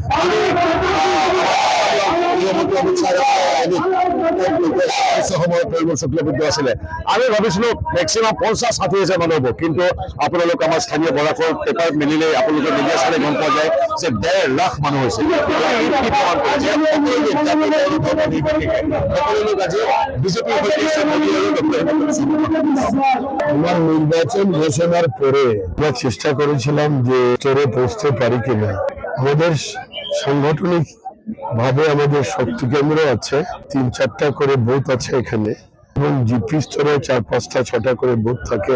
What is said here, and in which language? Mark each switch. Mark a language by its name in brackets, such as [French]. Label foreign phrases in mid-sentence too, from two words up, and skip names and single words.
[Assamese] সময়ত পৰিমল শুক্লবৈদ্য আছিলে। আমি ভাবিছিলো মেক্সিমাম 50-60,000 মানুহ হ'ব, কিন্তু আপোনালোক আমাৰ স্থানীয় বৰাকৰ পেপাৰ মিলিলে আপোনালোকে মিডিয়া চালে গম পোৱা যায় যে 1.5 লাখ মানুহ হৈছে। [Bangla] আমার নির্বাচন ঘোষণার পরে আমরা চেষ্টা করেছিলাম যে স্তরে পৌঁছতে পারি কিনা। আমাদের সাংগঠনিক ভাবে আমাদের শক্তি কেন্দ্র আছে, 3-4টা করে বুথ আছে এখানে, এবং জিপি স্তরে 4-5টা-6টা করে বুথ থাকে।